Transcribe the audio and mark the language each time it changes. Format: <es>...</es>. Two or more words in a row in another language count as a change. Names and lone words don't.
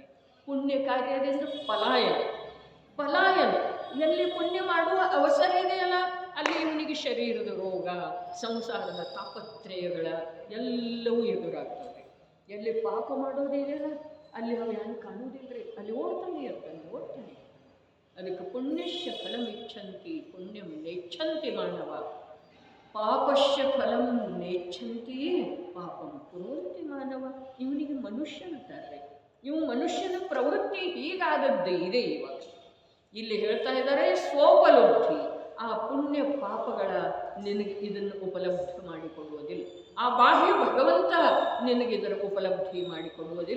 <kn>ಪುಣ್ಯ ಕಾರ್ಯದಿಂದ ಪಲಾಯನ ಎಲ್ಲಿ ಪುಣ್ಯ ಮಾಡುವ ಅವಸರ ಇದೆಯಲ್ಲ ಅಲ್ಲಿ ಇವನಿಗೆ ಶರೀರದ ರೋಗ, ಸಂಸಾರದ ತಾಪತ್ರಯಗಳ ಎಲ್ಲವೂ ಎದುರಾಗ್ತವೆ. ಎಲ್ಲಿ ಪಾಪ ಮಾಡೋದಿದೆಯಲ್ಲ ಅಲ್ಲಿ ಅವು ಯಾರು ಕಾಣುವುದಿಲ್ಲರಿ, ಅಲ್ಲಿ ಓಡ್ತಾನೆ ಇರ್ತಾನೆ.</kn> <sa>ಅದಕ್ಕೆ ಪುಣ್ಯಶ್ಯ ಫಲಮಿಚ್ಛಂತಿ ಪುಣ್ಯಂ ನೇಚ್ಛಂತಿ ಮಾನವ, ಪಾಪಶ್ಯ ಫಲಂ ನೇಚ್ಛಂತಿ ಪಾಪಂ ಕುರುವಂತಿ ಮಾನವ.</sa> <kn>ಇವನಿಗೆ ಮನುಷ್ಯ ಅಂತಾರೆ. ಇವು ಮನುಷ್ಯನ ಪ್ರವೃತ್ತಿ ಹೀಗಾದದ್ದೇ ಇದೆ. ಇವಾಗ ಇಲ್ಲಿ ಹೇಳ್ತಾ ಇದ್ದಾರೆ ಸ್ವೋಪಲಬ್ಧಿ. ಆ ಪುಣ್ಯ ಪಾಪಗಳ ನಿನಗೆ ಇದನ್ನು ಉಪಲಬ್ಧಿ ಮಾಡಿಕೊಡುವುದಿಲ್ಲ. ಆ ಬಾಹ್ಯ ಭಗವಂತ ನಿನಗಿದರ ಉಪಲಬ್ಧಿ ಮಾಡಿಕೊಡುವುದಿಲ್ಲ.</kn>